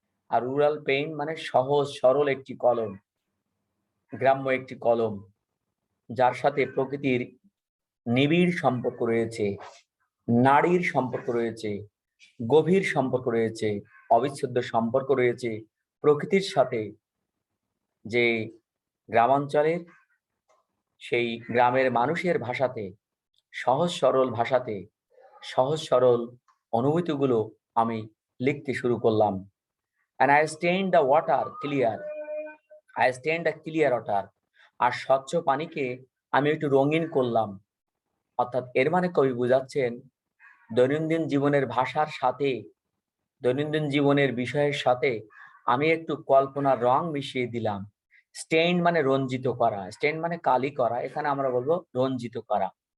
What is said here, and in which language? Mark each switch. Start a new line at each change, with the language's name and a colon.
Bangla: আর rural pen মানে সহজ সরল একটি কলম, গ্রাম্য একটি কলম, যার সাথে প্রকৃতির নিবিড় সম্পর্ক রয়েছে, নারীর সম্পর্ক রয়েছে, গভীর সম্পর্ক রয়েছে, অবিচ্ছেদ্য সম্পর্ক রয়েছে প্রকৃতির সাথে, যে গ্রামাঞ্চলের সেই গ্রামের মানুষের ভাষাতে, সহজ সরল ভাষাতে, সহজ সরল অনুভূতিগুলো আমি লিখতে শুরু করলাম।
English: and I stained the water clear, I stained the clear water,
Bangla: আর স্বচ্ছ পানিকে আমি একটু রঙিন করলাম। অর্থাৎ এর মানে কবি বোঝাচ্ছেন দৈনন্দিন জীবনের ভাষার সাথে, দৈনন্দিন জীবনের বিষয়ের সাথে আমি একটু কল্পনার রং মিশিয়ে দিলাম। স্টেইন মানে রঞ্জিত করা, স্টেইন মানে কালি করা, এখানে আমরা বলবো রঞ্জিত করা।